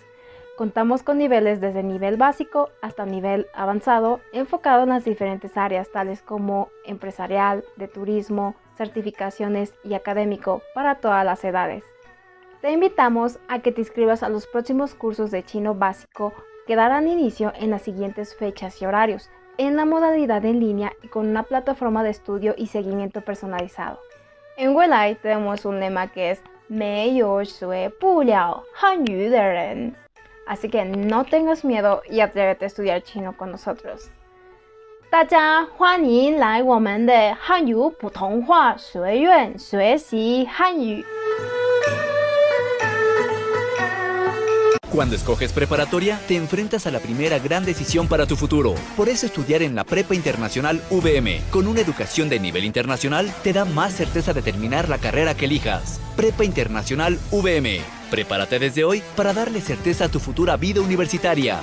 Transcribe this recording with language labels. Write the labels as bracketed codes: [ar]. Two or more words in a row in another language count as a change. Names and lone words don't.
[es] Contamos con niveles desde nivel básico hasta nivel avanzado, enfocado en las diferentes áreas tales como empresarial, de turismo, certificaciones y académico para todas las edades. Te invitamos a que te inscribas a los próximos cursos de chino básico que darán inicio en las siguientes fechas y horarios, en la modalidad en línea y con una plataforma de estudio y seguimiento personalizado. En Weilai tenemos un lema que es [zh] 没有学不了汉语的人. [es] Así que no tengas miedo y atrévete a estudiar chino con nosotros. [zh] 大家欢迎来我们的汉语普通话学院学习汉语。 [es] Cuando escoges preparatoria, te enfrentas a la primera gran decisión para tu futuro. Por eso estudiar en la Prepa Internacional VM, con una educación de nivel internacional, te da más certeza de terminar la carrera que elijas. Prepa Internacional VM. Prepárate desde hoy para darle certeza a tu futura vida universitaria.